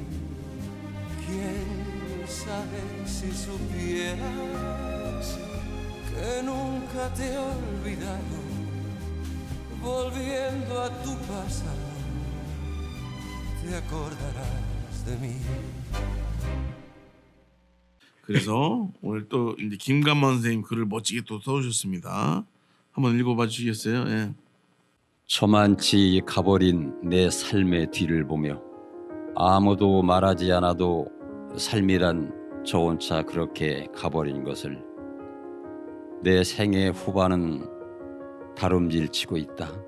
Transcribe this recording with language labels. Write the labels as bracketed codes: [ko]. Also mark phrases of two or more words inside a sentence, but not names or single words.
[es] Quién sabe si supieras que nunca te he olvidado, volviendo a tu pasado, te acordarás de mí. [ko] 그래서 오늘 또 이제 김감만 선생님 글을 멋지게 또 써주셨습니다. 한번 읽어봐 주시겠어요? 예. 저만치 가버린 내 삶의 뒤를 보며 아무도 말하지 않아도 삶이란 저 혼자 그렇게 가버린 것을 내 생애 후반은 다름질치고 있다.